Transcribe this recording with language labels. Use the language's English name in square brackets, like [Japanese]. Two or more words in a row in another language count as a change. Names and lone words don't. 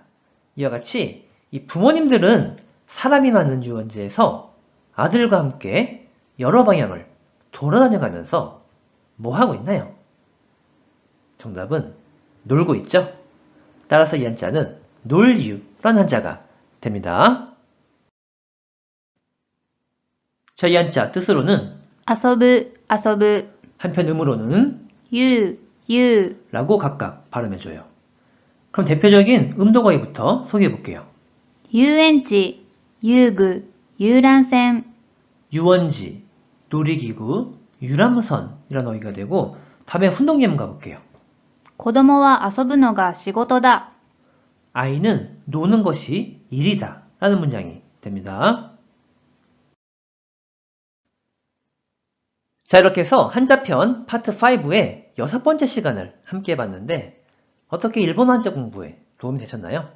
[Korean] 이와 같이 이 부모님들은 사람이 많은 유원지에서 아들과 함께 여러 방향을 돌아다녀가면서 뭐 하고 있나요? 정답은 놀고 있죠? 따라서 이 한자는 놀유라는 한자가 됩니다. 자, 이 한자 뜻으로는 [Japanese] 遊ぶ、遊ぶ、 [Korean] 한편 음으로는 [Japanese] 言う、言う、 [Korean] 라고 각각 발음해줘요. 그럼 대표적인 음도거의부터 소개해 볼게요. [Japanese] 遊園地、遊具、遊覧船、 [Korean] 유원지, 놀이기구, 유람선이라는 어휘가 되고 다음에 훈동 예문 가볼게요. [Japanese] 子供は遊ぶのが仕事だ。 [Korean] 아이는 노는 것이 일이다 라는 문장이 됩니다. 자, 이렇게 해서 한자편 파트 5의 6번째 시간을 함께 해봤는데 어떻게 일본어 한자 공부에 도움이 되셨나요?